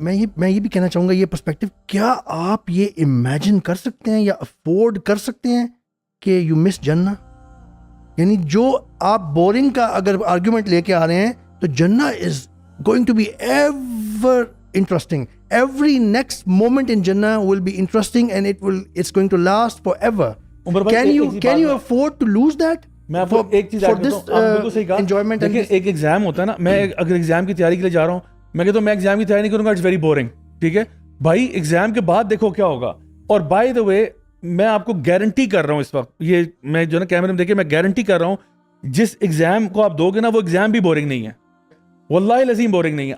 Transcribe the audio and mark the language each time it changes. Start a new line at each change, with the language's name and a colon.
Urdu: نہیں, میں یہ بھی کہنا چاہوں گا, یہ پرسپیکٹو, کیا آپ یہ امیجن کر سکتے ہیں یا افورڈ کر سکتے ہیں کہ
English: You miss جنہ؟
Urdu: یعنی جو آپ بورنگ کا اگر آرگیومنٹ لے کے آ رہے ہیں تو
English: جنہ is going to be ever interesting. Every next moment in جنہ will be interesting and it's going to last forever. Can you afford to lose that?
Urdu: میں آپ کو ایک چیز انجوائمنٹ, ایک ایگزام ہوتا ہے نا, میں اگر ایگزام کی تیاری کے لیے جا رہا ہوں, میں کہتا ہوں میں ایگزام کی تیاری نہیں کروں گا,
English: It's very boring.
Urdu: ٹھیک ہے بھائی, ایگزام کے بعد دیکھو کیا ہوگا. اور بائی دا وے میں آپ کو گارنٹی کر رہا ہوں اس وقت, یہ میں جو نا کیمرے میں دیکھے, میں گارنٹی کر رہا ہوں جس ایگزام کو آپ دو گے نا وہ ایگزام بھی بورنگ نہیں ہے, واللہ العظیم بورنگ نہیں ہے.